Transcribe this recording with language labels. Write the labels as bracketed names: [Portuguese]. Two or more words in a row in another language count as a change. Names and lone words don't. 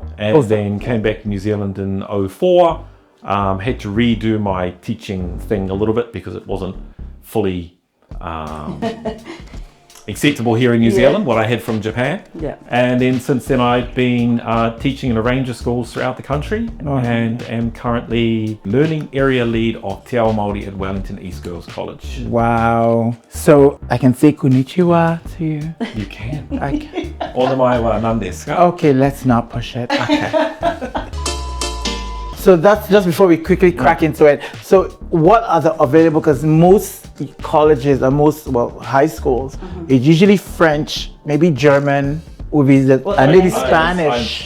[English] And then came back to New Zealand in 2004. Had to redo my teaching thing a little bit because it wasn't fully acceptable here in New Zealand, what I had from Japan. Yeah. And then since then I've been teaching in a range of schools throughout the country, and am currently learning area lead of Te Ao Māori at Wellington East Girls College. Wow. So I can say konnichiwa to you? You can. Okay. [Japanese] Ora mai wa nan desu ka? [English] Okay, let's not push it. Okay. So that's just before we quickly crack into it. So what are the available, because most colleges or high schools, it's usually French, maybe German, would be and maybe Spanish.